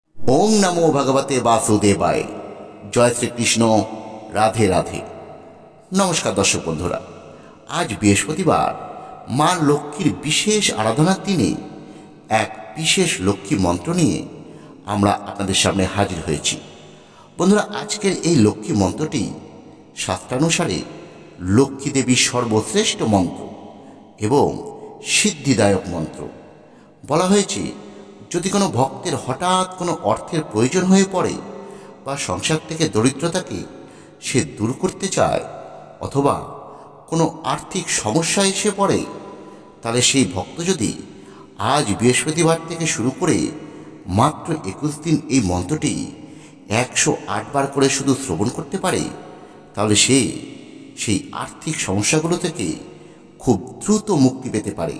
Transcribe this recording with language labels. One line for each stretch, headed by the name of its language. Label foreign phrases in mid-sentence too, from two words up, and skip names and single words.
Sanskrit: ओम नमो भगवते वासुदेवाय। जय श्री कृष्ण।
Bangla: রাধে রাধে। নমস্কার দর্শক বন্ধুরা, আজ বৃহস্পতিবার মা লক্ষ্মীর বিশেষ আরাধনার দিনে এক বিশেষ লক্ষ্মী মন্ত্র নিয়ে আমরা আপনাদের সামনে হাজির হয়েছি। বন্ধুরা, আজকের এই লক্ষ্মী মন্ত্রটি শাস্ত্রানুসারে লক্ষ্মী দেবীর সর্বশ্রেষ্ঠ মন্ত্র এবং সিদ্ধিদায়ক মন্ত্র। বলা হয়েছে যদি কোনো ভক্তের হঠাৎ কোনো অর্থের প্রয়োজন হয়ে পড়ে বা সংসার থেকে দরিদ্রতাকে সে দূর করতে চায় অথবা কোনো আর্থিক সমস্যা এসে পড়ে, তাহলে সেই ভক্ত যদি আজ বৃহস্পতিবার থেকে শুরু করে মাত্র 21 দিন এই মন্ত্রটি 108 বার করে শুধু শ্রবণ করতে পারে, তাহলে সে সেই আর্থিক সমস্যাগুলো থেকে খুব দ্রুত মুক্তি পেতে পারে।